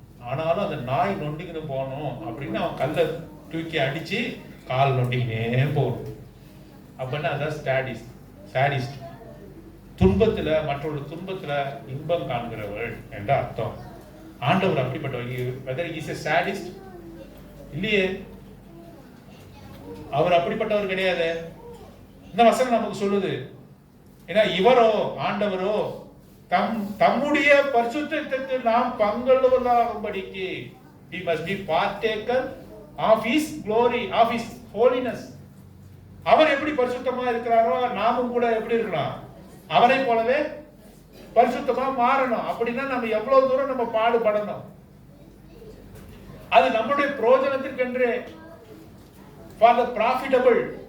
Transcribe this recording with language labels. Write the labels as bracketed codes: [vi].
[ta] ஆனாலும் அந்த நாய் நொண்டிக்கின்னு போகணும் அப்படின்னு அவன் கல்லை தூக்கி அடிச்சு கால் நொண்டிக்கினே போகணும். அப்படின்னா அதான் சாடிஸ்ட். துன்பத்துல மற்றொரு துன்பத்துல இன்பம் காண்கிறவள் என்ற அர்த்தம். ஆண்டவர் அப்படிப்பட்டவர். [en] whether he is a sadist [ta] இல்லையே, அவர் அப்படிப்பட்டவர் கிடையாது. இந்த வசனம் நமக்கு சொல்லுது. ஏன்னா இவரோ ஆண்டவரோ தம்முடைய பரிசுத்தத்துக்கு நாம் பங்குள்ளவர்களாகும்படிக்கு [en] we must be partaker of his glory, of his holiness. [ta] அவர் எப்படி பரிசுத்தமா இருக்கிறாரோ நாமும் கூட எப்படி இருக்கலாம்? அவரை போலவே பரிசுத்தமா மாறணும். அப்படின்னா நம்ம எவ்வளவு தூரம் நம்ம பாடுபடணும். அது நம்முடைய பிரயோஜனத்திற்கென்று, [en] for the profitable.